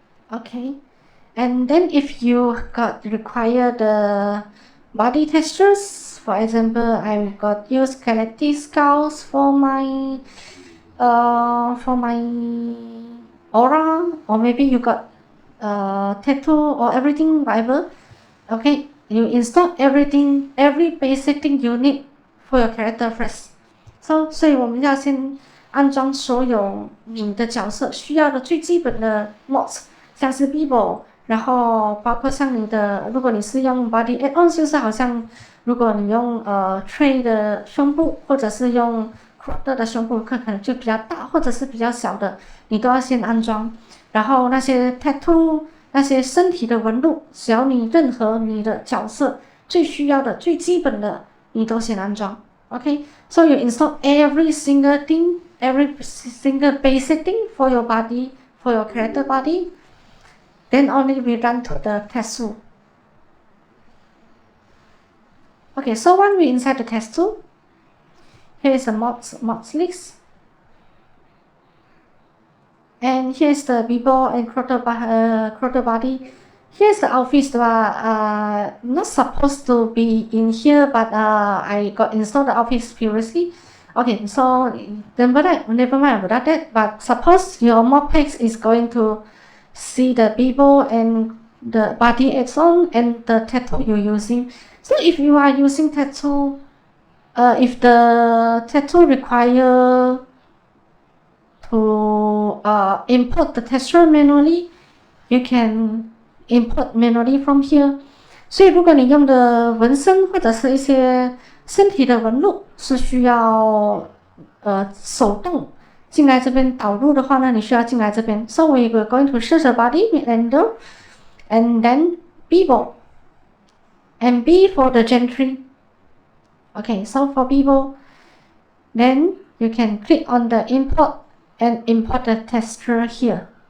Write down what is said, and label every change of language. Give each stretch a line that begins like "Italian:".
English: Okay, and then if you require the body textures, for example, I've got use skeleton skulls for my aura, or maybe you got tattoo or everything, whatever. Okay, you install everything, every basic thing you need for your character first.
Chinese: 所以我们要先安装所有你的角色需要的最基本的 mods， 像是 Bibo， 然后包括像你的，如果你是用 body add-on， 就是好像如果你用tray 的胸部，或者是用 quarter 的胸部，可能就比较大或者是比较小的，你都要先安装。然后那些 tattoo， 那些身体的纹路，只要你任何你的角色最需要的最基本的，你都先安装。
English: Okay, so you install every single thing, every single basic thing for your body, for your character body. Then only we run to the TexTool. Okay, so when we inside the TexTool, here is the mods list. And here's the Bibo and quarter body. Here's the outfits that are not supposed to be in here, but I got installed the outfits previously. Okay, so never mind about that. But suppose your Modpack is going to see the Bibo and the body add-on and the tattoo you're using. So if you are using tattoo, if the tattoo require to import the texture manually, you can import manually from here.
Chinese: 所以如果你用的纹身或者是一些身体的纹路是需要手动进来这边导入的话呢，你需要进来这边。
English: So we were going to search the body render, and then Bibo, and B for the Gentry. Okay, so for Bibo, then you can click on the import and import the texture here.